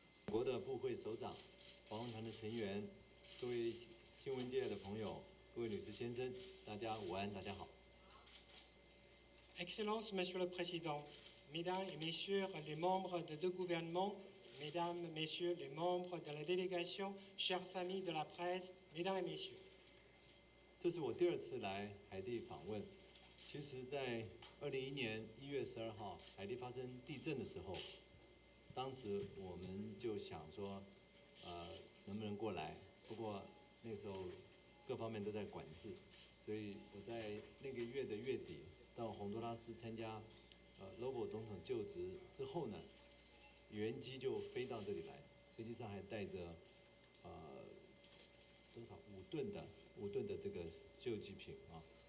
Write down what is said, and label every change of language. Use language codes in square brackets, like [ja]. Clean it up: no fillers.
[zh] 国的部会首长、保安团的成员、各位新闻界的朋友、各位女士先生，大家午安，大家好。 [fr] Excellences, Monsieur le Président, Mesdames et Messieurs les membres de deux gouvernements, Mesdames, Messieurs les membres de la délégation, chers amis de la presse, Mesdames et Messieurs. [zh] 这是我第2次来海地访问。其实，在2001年1月12号海地发生地震的时候，当时我们就想说，能不能过来？不过那时候各方面都在管制，所以我在那个月的月底到洪都拉斯参加Lobo 总统就职之后呢，原机就飞到这里来，飞机上还带着多少5吨的这个救济品啊。